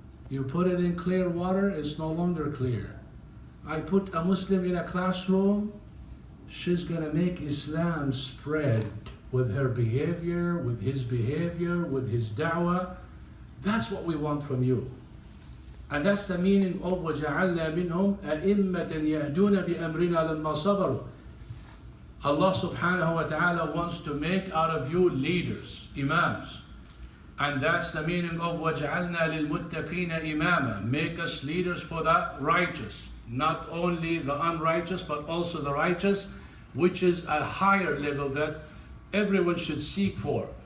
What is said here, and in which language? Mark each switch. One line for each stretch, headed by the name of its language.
English: You put it in clear water, it's no longer clear. I put a Muslim in a classroom, she's gonna make Islam spread with her behavior, with his da'wah. That's what we want from you. And that's the meaning of
Arabic: وَجَعَلْنَا مِنْهُمْ أَئِمَّةً يَهْدُونَ بِأَمْرِنَا لَمَّا صَبَرُوا.
English: Allah subhanahu wa ta'ala wants to make out of you leaders, imams. And that's the meaning of
Arabic: وَجَعَلْنَا لِلْمُتَّقِينَ إِمَامًا.
English: Make us leaders for the righteous. Not only the unrighteous, but also the righteous, which is a higher level that everyone should seek for.